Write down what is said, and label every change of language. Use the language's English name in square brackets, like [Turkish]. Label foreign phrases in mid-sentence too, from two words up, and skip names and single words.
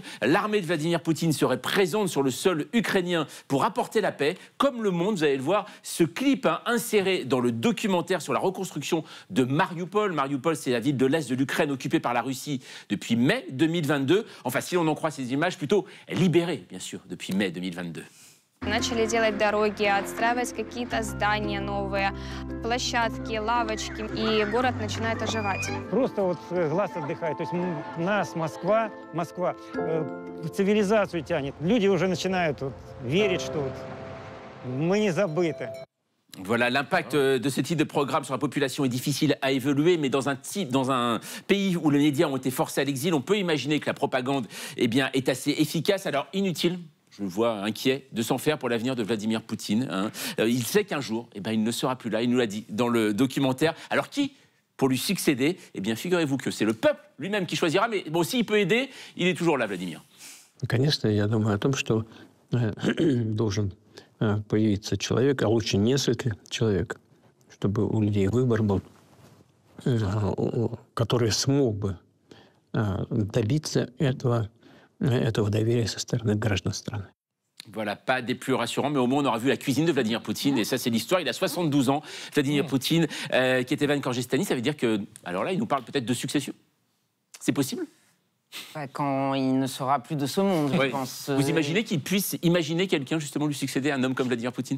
[French] L'armée de Vladimir Poutine serait présente sur le sol ukrainien pour apporter la paix. Comme le monde, vous allez le voir, ce clip inséré dans le documentaire sur la reconstruction de Mariupol. Mariupol, c'est la ville de l'Est de l'Ukraine occupée par la Russie depuis mai 2022. Enfin, si l'on en croit ces images, plutôt libérée, bien sûr, depuis mai 2022. [Russian] Начали делать дороги, отстраивать какие-то здания новые, площадки, лавочки, и город начинает оживать. Просто вот глаз отдыхает. То есть нас, Москва, цивилизацию тянет. Люди уже начинают верить, что мы не забыты. [French] Voilà, l'impact de ce type de programme sur la population est difficile à évaluer, mais dans un pays où les médias ont été forcés à l'exil, on peut imaginer que la propagande est assez efficace. Alors, inutile, je le vois inquiet, de s'en faire pour l'avenir de Vladimir Poutine. Hein. Il sait qu'un jour, eh ben, il ne sera plus là, il nous l'a dit dans le documentaire. Alors qui pour lui succéder? Eh bien, figurez-vous que c'est le peuple lui-même qui choisira, mais bon, s'il peut aider, il est toujours là, Vladimir. [Russian] Конечно, я думаю о том, что должен появиться человек, а лучше несколько человек, чтобы у людей выбор был, который смог бы добиться этого доверия со стороны граждан страны. [French] Voilà, pas des plus rassurants, mais au moins on aura vu la cuisine de Vladimir Poutine, et ça c'est l'histoire. Il a 72 ans, Vladimir Poutine, qui est Evan Korgestani. Ça veut dire que, alors là, il nous parle peut-être de succession. C'est possible? Quand il ne sera plus de ce monde, je pense. Vous imaginez qu'il puisse imaginer quelqu'un justement lui succéder, un homme comme Vladimir Poutine?